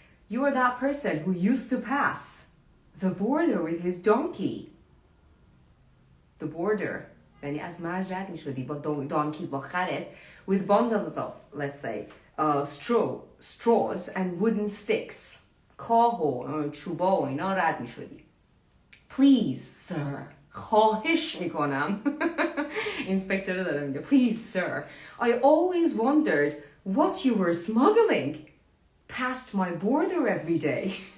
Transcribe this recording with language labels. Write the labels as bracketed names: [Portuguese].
[English] You are that person who used to pass the border with his donkey. The border [Persian] یعنی از مرز رد میشدی با دانکی با خرت [English] with bundles of let's say straws and wooden sticks. [Persian] کاه و چوبا و اینا رد میشدی. [English] Please sir [Persian] خواهش میکنم اینسپکتور رو داره میگه [English] Please sir I always wondered what you were smuggling past my border every day.